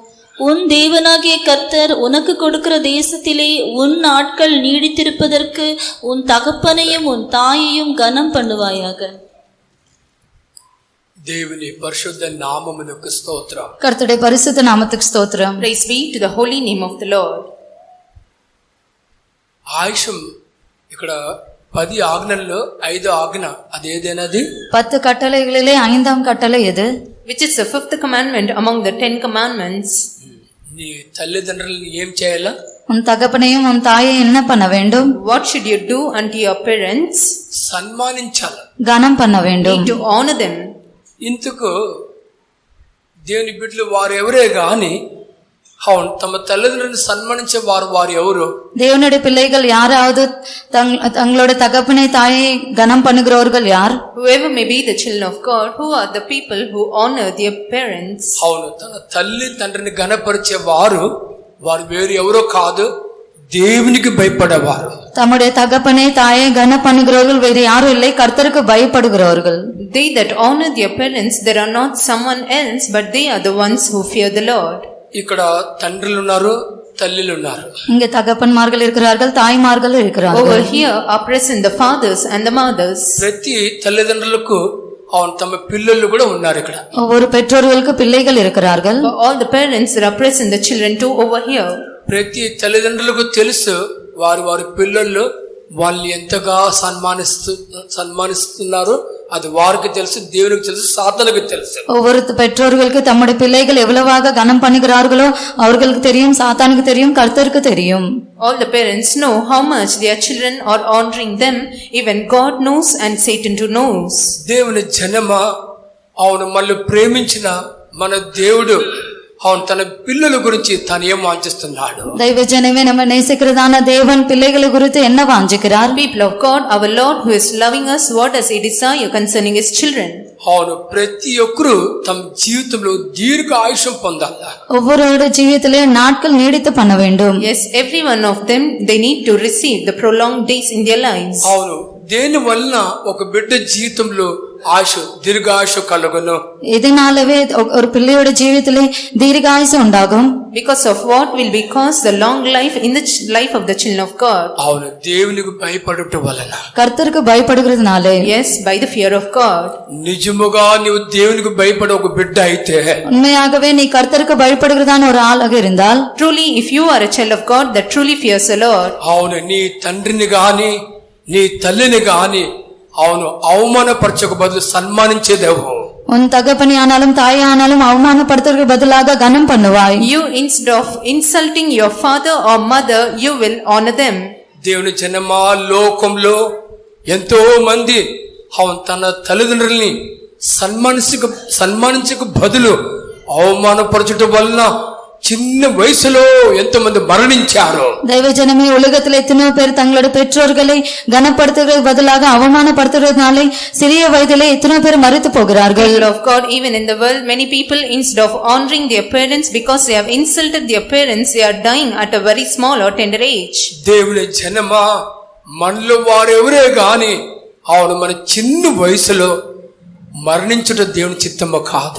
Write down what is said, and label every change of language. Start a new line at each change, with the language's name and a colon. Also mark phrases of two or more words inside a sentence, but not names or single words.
Tamil: உன் தேவனாகிய கர்த்தர் உனக்கு கொடுக்கிற தேசத்திலே உன் நாட்கள் நீடித்திருப்பதற்கு உன் தகப்பனையும் உன் தாயையும் கனம் பண்ணுவாயாக.
Telugu: దేవుని పరిశుద్ధ నామమునకు స్తోత్రం.
Tamil: கர்த்தருடைய பரிசுத்த நாமத்துக்கு ஸ்தோத்திரம்.
English: Praise be to the holy name of the Lord.
Telugu: ఆయుషం ఇక్కడ 10 ఆజ్ఞల్లో 5 ఆజ్ఞ అది ఏదైనది?
Tamil: 10 கட்டளைகளிலே 5ஆம் கட்டளை எது?
English: Which is the 5th commandment among the 10 commandments?
Telugu: నీ తల్లిదండ్రులను ఏం చేయాలా?
Tamil: உன் தகப்பனையும் உன் தாயையும் என்ன பண்ண வேண்டும்?
English: What should you do unto your parents?
Telugu: సన్మానించాలి.
Tamil: கனம் பண்ண வேண்டும்.
English: Need to honor them.
Telugu: ఇందుకు దేవుని బిడ్డలు వారు ఎవరే గాని అవును తమ తల్లిదండ్రులను సన్మానించే వారు ఎవరు?
Tamil: தேவனுடைய பிள்ளைகள் யாராவது தங்களோட தகப்பனை தாயை கனம் பண்ணுகிறவர்கள் யார்?
English: Whoever may be the children of God, who are the people who honor their parents?
Telugu: అవును తన తల్లి తండ్రిని గణపరిచే వారు వేరు ఎవరో కాదు, దేవునికి భయపడేవారు.
Tamil: தம்முடைய தகப்பனை தாயை கனம் பண்ணுகிறவர்கள் வேறு யாரும் இல்லை, கர்த்தருக்கு பயப்படுகிறவர்கள்.
English: They that honor their parents, there are not someone else, but they are the ones who fear the Lord.
Telugu: ఇక్కడ తండ్రులు ఉన్నారు, తల్లిలు ఉన్నారు.
Tamil: இங்க தகப்பன்மார்கள் இருக்கிறார்கள், தாய்மார்கள் இருக்கிறார்கள்.
English: Over here are present the fathers and the mothers.
Telugu: ప్రతి తల్లిదండ్రులకు అవును తమ పిల్లలు కూడా ఉన్నారు ఇక్కడ.
Tamil: ஒவ்வொரு பெற்றோர்களுக்கு பிள்ளைகள் இருக்கிறார்கள்.
English: For all the parents that are present, the children too over here.
Telugu: ప్రతి తల్లిదండ్రులకు తెలుసు వారి వారి పిల్లలు వాళ్ళు ఎంతగా సన్మానిస్తున్నారు. அது వారికి తెలుసు, దేవునికి తెలుసు, సాతానుకు తెలుసు.
Tamil: ஒவ்வொரு பெற்றோர்களுக்கு தம்முடைய பிள்ளைகள் எவ்வளவாக கனம் பண்ணுகிறார்களோ அவர்களுக்கு தெரியும், சாத்தானுக்கு தெரியும், கர்த்தருக்கு தெரியும்.
English: All the parents know how much their children are honoring them. Even God knows and Satan too knows.
Telugu: దేవుని జనమా అవును మళ్ళీ ప్రేమించిన మన దేవుడు అవును తన పిల్లల గురించి తాను ఏం వాంఛిస్తున్నాడు. దైవ జనమే
Tamil: நம்ம நேசிக்கிறதான தேவன் பிள்ளைகளை குறித்து என்ன வாஞ்சிக்கிறார்?
English: People of God, our Lord who is loving us, what does he desire concerning his children?
Telugu: అవును ప్రతి ఒక్కరు తమ జీవితంలో దీర్ఘ ఆయుష్యం పొందాలి.
Tamil: ஒவ்வொருவருடைய ஜீவியத்திலே நாட்கள் நீடித்து பண்ண வேண்டும்.
English: Yes, every one of them, they need to receive the prolonged days in their lives.
Telugu: అవును దేని వలన ఒక బిడ్డ జీవితంలో ఆశ దీర్ఘాయుష కలుగును.
Tamil: இதனாலவே ஒரு பிள்ளையோட ஜீவியத்திலே தீர்காயுசு உண்டாகும்.
English: Because of what will be caused the long life in the life of the children of God.
Telugu: అవును దేవునికి భయపడుట వలన,
Tamil: கர்த்தருக்கு பயப்படுகிறதுனாலே.
English: Yes, by the fear of God.
Telugu: నిజముగా నీవు దేవునికి భయపడే ఒక బిడ్డ అయితే,
Tamil: உண்மையாகவே நீ கர்த்தருக்கு பயப்படுகிறதான ஒரு ஆளாக இருந்தால்,
English: Truly, if you are a child of God that truly fears the Lord,
Telugu: అవును నీ తండ్రిని గాని నీ తల్లిని గాని అవును అవమానపరచక బదులు సన్మానించేదేవు.
Tamil: உன் தகப்பனி ஆனாலும் தாய் ஆனாலும் அவமானப்படுத்துவதற்கு பதிலாக கனம் பண்ணுவாய்.
English: you instead of insulting your father or mother, you will honor them.
Telugu: దేవుని జనమా లోకంలో ఎంతో మంది అవును తన తల్లిదండ్రుల్ని సన్మానించక బదులు అవమానపరచడం వలన చిన్న వయసులో ఎంతో మంది మరణించారు. దైవ జనమే
Tamil: ఉலகத்தில் எத்தனையோ பேர் தங்களுடைய பெற்றோர்களை கனப்படுத்துவதற்கு பதிலாக அவமானப்படுத்துவதனாலே சிறிய வயதிலே எத்தனையோ பேர் மரித்து போகிறார்கள்.
English: People of God, even in the world, many people instead of honoring their parents because they have insulted their parents, they are dying at a very small or tender age.
Telugu: దేవుని జనమా మనలో వారెవరే గాని అవును మన చిన్న వయసులో మరణించుట దేవుని చిత్తము కాదు.